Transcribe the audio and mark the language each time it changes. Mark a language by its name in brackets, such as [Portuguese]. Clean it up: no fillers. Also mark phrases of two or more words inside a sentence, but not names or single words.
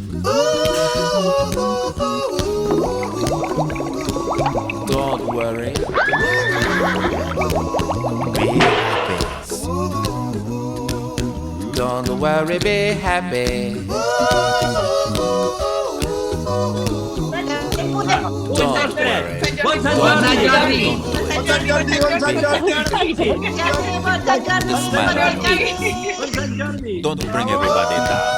[English] Don't worry. Be happy. Don't worry, be happy. Don't worry. [Catalan] Bon Sant Jordi! Bon Sant Jordi, bon Sant Jordi! Bon Sant Jordi! [English] Don't bring everybody